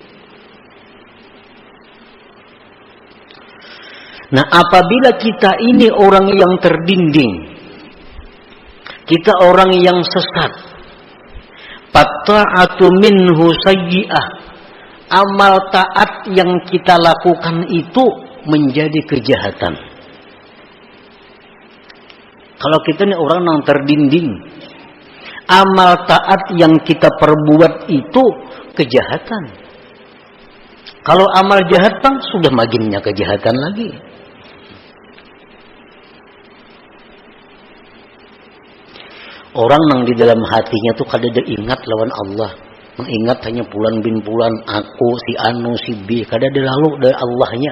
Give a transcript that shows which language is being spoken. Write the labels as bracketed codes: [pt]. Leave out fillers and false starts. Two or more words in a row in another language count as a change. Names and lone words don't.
[bjn] Nah, apabila kita ini orang yang terdinding, kita orang yang sesat, [ar] فالطاعة منه سيئة, [bjn] amal taat yang kita lakukan itu menjadi kejahatan. Kalau kita ini orang yang terdinding, amal taat yang kita perbuat itu kejahatan. Kalau amal jahat bang, sudah maginnya kejahatan lagi. Orang yang di dalam hatinya tuh kada ada ingat lawan Allah, mengingat hanya bulan bin bulan, aku, si anu, si B, kada ada lalu dari Allahnya.